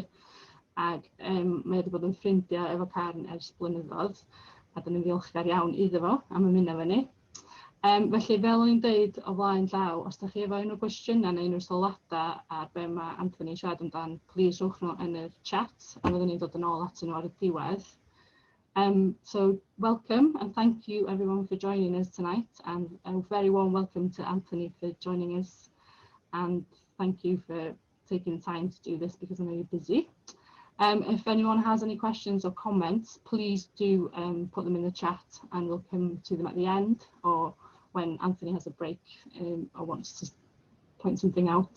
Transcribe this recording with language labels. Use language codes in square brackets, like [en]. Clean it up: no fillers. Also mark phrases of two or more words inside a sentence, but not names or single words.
[cy] Ac mae wedi bod yn ffrindiau efo CARN ers blynyddoedd, a da ni'n ddiolchgar iawn iddo fo am ymuno efo ni. Felly, fel o'n i'n dweud o flaen llaw, os da chi efo unrhyw gwestiynau neu unrhyw sylwadau ar be mae Anthony siarad amdan, plis rhowch nhw yn y chat, a fyddwn ni'n dod yn ôl atyn nhw ar y diwedd. [en] So welcome and thank you everyone for joining us tonight, and a very warm welcome to Anthony for joining us, and thank you for taking time to do this because I know you're busy. If anyone has any questions or comments, please do put them in the chat and we'll come to them at the end or when Anthony has a break or wants to point something out.